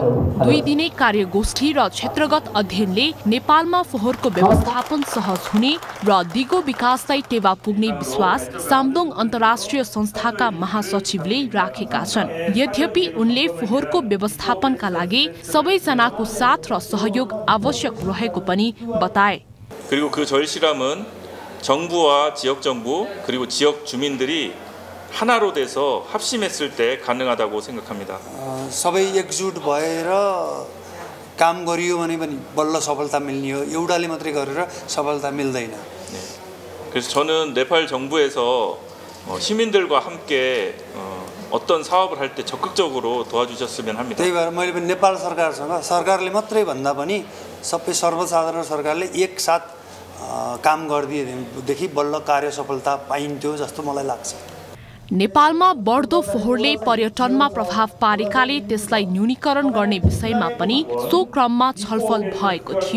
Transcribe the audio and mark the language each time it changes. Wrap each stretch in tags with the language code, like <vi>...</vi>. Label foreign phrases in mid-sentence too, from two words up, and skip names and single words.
<ne>2 दिने कार्यगोष्ठी र क्षेत्रगत अध्ययनले नेपालमा फोहोरको व्यवस्थापन सहज हुने र दिगो विकासलाई टेवा पुग्ने विश्वास सामदोङ अन्तर्राष्ट्रिय संस्थाका महासचिवले राखेका छन्। यद्यपि उनले फोहोरको व्यवस्थापनका लागि सबैजनाको साथ र सहयोग आवश्यक रहेको पनि बताए।</ne> <ko>그리고 그 저희 실험은 정부와 지역 정부 그리고 지역 주민들이 하나로 돼서 합심했을 때 가능하다고 생각합니다.</ko> <ne>सबै एकजुट भएर काम गरियो भने पनि बल्ल सफलता मिल्ने हो। एउटाले मात्रै गरेर सफलता मिल्दैन।</ne> <ko>그래서 저는 네팔 정부에서 시민들과 함께 어떤 사업을 할 때 적극적으로 도와주셨으면 합니다.</ko> <ne>त्यही भएर मैले पनि नेपाल सरकारसँग सरकारले मात्रै भन्दा पनि सबै सर्वसाधारण सरकारले एकसाथ काम गरिदिएदेखि बल्ल कार्य सफलता पाइन्थ्यो जस्तो मलाई लाग्छ। नेपालमा बढ्दो फोहोरले पर्यटनमा प्रभाव पारेकाले त्यसलाई न्यूनीकरण गर्ने विषयमा पनि सो क्रममा छलफल भएको थियो।</ne>